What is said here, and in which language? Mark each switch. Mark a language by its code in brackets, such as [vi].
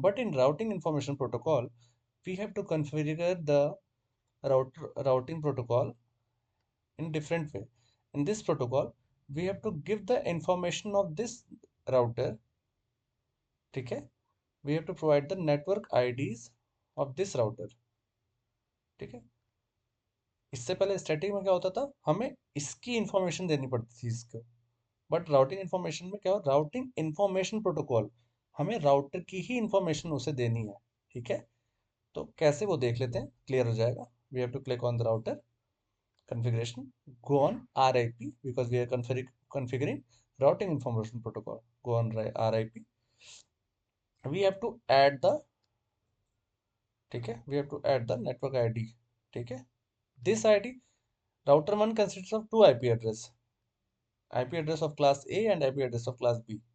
[en] But in routing information protocol, we have to configure the routing protocol in different way. In this protocol, we have to give the information of this router. Okay, we have to provide the network IDs of this router. [hi] ठीक है, इससे पहले static में क्या होता था, हमें इसकी इंफॉर्मेशन देनी पड़ती थी इसको. बट राउटिंग इंफॉर्मेशन में क्या हो, राउटिंग इंफॉर्मेशन प्रोटोकॉल हमें राउटर की ही इंफॉर्मेशन उसे देनी है. ठीक है, तो कैसे वो देख लेते हैं, क्लियर हो जाएगा. [en] We have to click on the router configuration, go on RIP, because we are configuring routing information protocol. Go on RIP. We have to add the, [hi] ठीक है, [en] we have to add the network ID. [hi] ठीक है, [en] this ID, router 1 consists of two IP address of class A and IP address of class B.